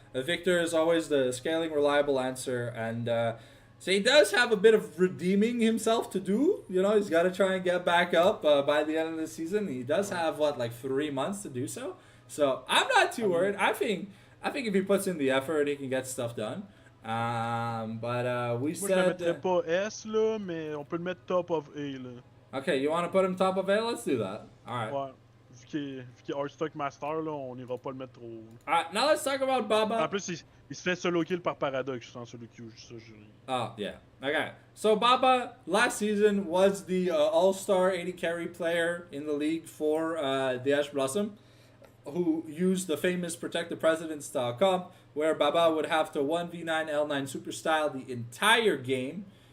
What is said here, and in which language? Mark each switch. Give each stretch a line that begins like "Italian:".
English: Victor is always the scaling, reliable answer. And so he does have a bit of redeeming himself to do. He's got to try and get back up by the end of the season. He does have, 3 months to do so. So I'm not too worried. I think if he puts in the effort, he can get stuff done. But we
French: Moi,
English: said...
French: je le mettrais pas S, là, mais on peut le mettre
English: top of A,
French: là.
English: Okay, you want to put him top of A? Let's do that. All right. Ouais.
French: Vu qu'il est Hard Stock Master, là, on ira pas le mettre trop haut.
English: All right, now let's talk about Baba.
French: En plus, il se fait solo kill par Paradox sans solo kill, juste ça, je... Oh, yeah. Okay.
English: So Baba, last season, was the all-star 80 carry player in the league for the Ash Blossom, who used the famous Protect the President style comp, where Baba would have to 1v9 L9 super style the entire game.